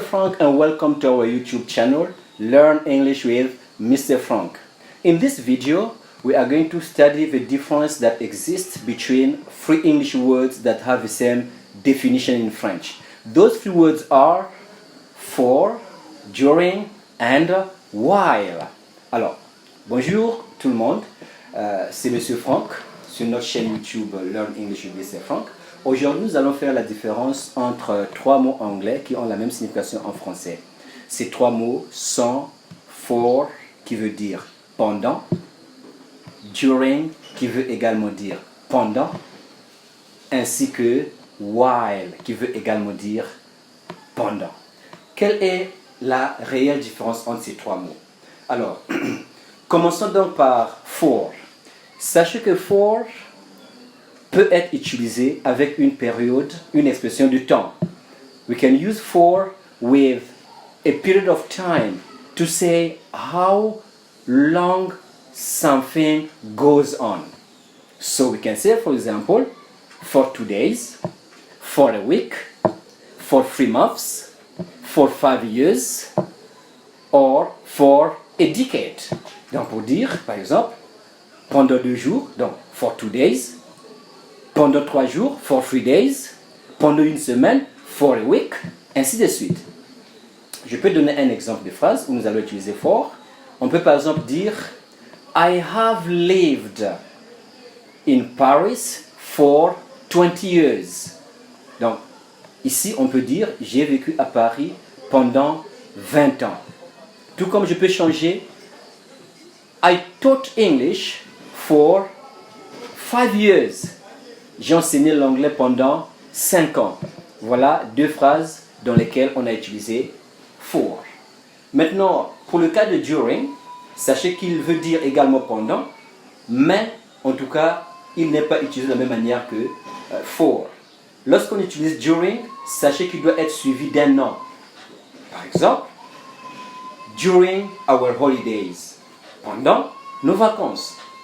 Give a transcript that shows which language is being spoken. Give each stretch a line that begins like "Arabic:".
English: Frank and welcome to our YouTube channel, Learn English with Mr. Frank. In this video, we are going to study the difference that exists between three English words that have the same definition in French. Those three words are for, during and while.
French: Alors, bonjour tout le monde, c'est Monsieur Frank sur notre chaîne YouTube Learn English with Mr. Frank. Aujourd'hui, nous allons faire la différence entre trois mots anglais qui ont la même signification en français. Ces trois mots sont for, qui veut dire pendant, during, qui veut également dire pendant, ainsi que while, qui veut également dire pendant. Quelle est la réelle différence entre ces trois mots? Alors, commençons donc par for. Sachez que for peut être utilisé avec une période, une expression de temps.
English: We can use for with a period of time to say how long something goes on. So we can say, for example, for 2 days, for a week, for 3 months, for 5 years, or for a decade.
French: Donc pour dire, par exemple, pendant 2 jours, donc
English: for 2 days,
French: pendant 3 jours,
English: for 3 days,
French: pendant une semaine,
English: for a week,
French: ainsi de suite. Je peux donner un exemple de phrase où nous allons utiliser for. On peut par exemple dire
English: I have lived in Paris for 20 years.
French: Donc, ici, on peut dire j'ai vécu à Paris pendant 20 ans. Tout comme je peux changer
English: I taught English for 5 years.
French: J'ai enseigné l'anglais pendant 5 ans. Voilà deux phrases dans lesquelles on a utilisé for. Maintenant, pour le cas de during, sachez qu'il veut dire également pendant, mais en tout cas, il n'est pas utilisé de la même manière que for. Lorsqu'on utilise during, sachez qu'il doit être suivi d'un nom. Par exemple,
English: during our holidays,
French: pendant nos vacances.